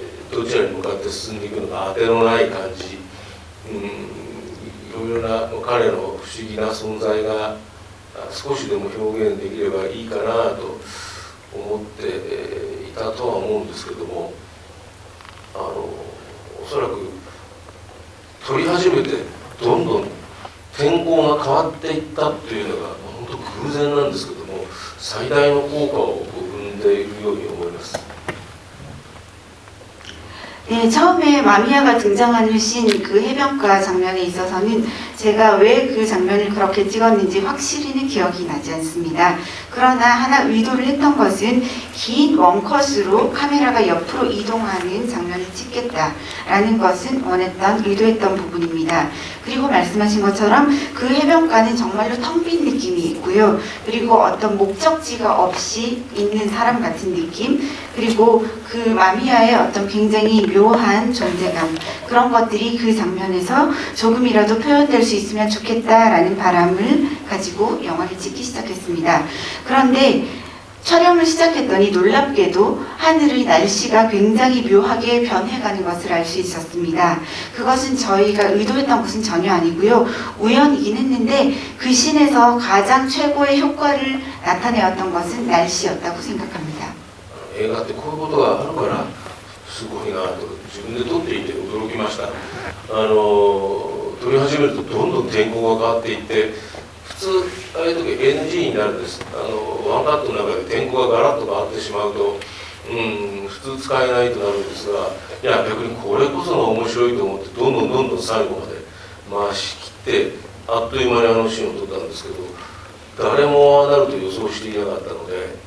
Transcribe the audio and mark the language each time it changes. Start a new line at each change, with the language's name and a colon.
Japanese: どちらに向かって進んでいくのか当てのない感じ、いろいろな彼の不思議な存在が少しでも表現できればいいかなと思っていたとは思うんですけども、おそらく撮り始めてどんどん天候が変わっていったというのが本当偶然なんですけども、最大の効果を生んでいるように思います。
Korean: 네, 처음에 마미야가 등장하는 씬 그 해변가 장면에 있어서는 제가 왜 그 장면을 그렇게 찍었는지 확실히는 기억이 나지 않습니다. 그러나 하나 의도를 했던 것은 긴 원컷으로 카메라가 옆으로 이동하는 장면을 찍겠다라는 것은 의도했던 부분입니다. 그리고 말씀하신 것처럼 그 해변가는 정말로 텅 빈 느낌이 있고요. 그리고 어떤 목적지가 없이 있는 사람 같은 느낌, 그리고 그 마미야의 어떤 굉장히 묘한 존재감, 그런 것들이 그 장면에서 조금이라도 표현될 수 있으면 좋겠다라는 바람을 가지고 영화를 찍기 시작했습니다. 그런데 촬영을 시작했더니 놀랍게도 하늘의 날씨가 굉장히 묘하게 변해가는 것을 알 수 있었습니다. 그것은 저희가 의도했던 것은 전혀 아니고요. 우연이긴 했는데 그 씬에서 가장 최고의 효과를 나타내었던 것은 날씨였다고 생각합니다.
Japanese: 映画ってこういうことがあるからすごいなと自分で撮っていて驚きました。撮り始めるとどんどん天候が変わっていって、普通ああいう時 NG になるんです。ワンカットの中で天候がガラッと変わってしまうと、普通使えないとなるんですが、いや逆にこれこそが面白いと思ってどんどん最後まで回しきってあっという間にあのシーンを撮ったんですけど、誰もああなると予想していなかったので、